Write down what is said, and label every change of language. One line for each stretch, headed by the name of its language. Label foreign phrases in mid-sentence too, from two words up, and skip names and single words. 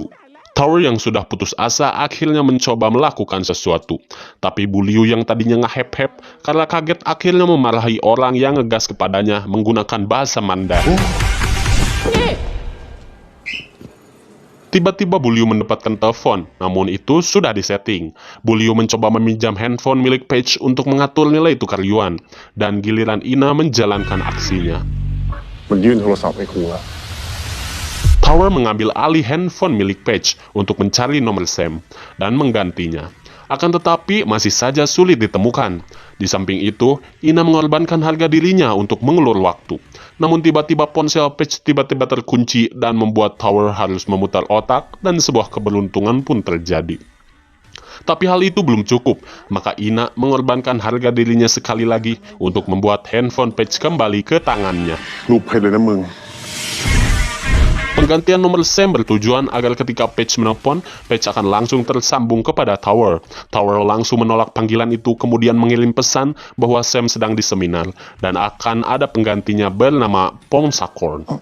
Indonesian: Tower yang sudah putus asa akhirnya mencoba melakukan sesuatu, tapi Bu Liu yang tadinya ngehep-hep karena kaget akhirnya memarahi orang yang ngegas kepadanya menggunakan bahasa Mandarin. Tiba-tiba Bu Liu mendapatkan telepon, namun itu sudah disetting. Bu Liu mencoba meminjam handphone milik Patch untuk mengatur nilai tukar yuan, dan giliran Ina menjalankan aksinya.
Thai: มันยื่นโทรศัพท์ให้ครูละ
Indonesian: Tower mengambil alih handphone milik Patch untuk mencari nomor Sam dan menggantinya. Akan tetapi masih saja sulit ditemukan. Di samping itu, Ina mengorbankan harga dirinya untuk mengulur waktu. Namun tiba-tiba ponsel Patch tiba-tiba terkunci dan membuat Tower harus memutar otak dan sebuah keberuntungan pun terjadi. Tapi hal itu belum cukup, maka Ina mengorbankan harga dirinya sekali lagi untuk membuat handphone Patch kembali ke tangannya.
Thai: รูปเพชรเลยนะมึง
Indonesian: Penggantian nomor Sam bertujuan agar ketika Patch menelpon, Patch akan langsung tersambung kepada Tower. Tower langsung menolak panggilan itu kemudian mengirim pesan bahwa Sam sedang di seminar dan akan ada penggantinya bernama Pongsakorn.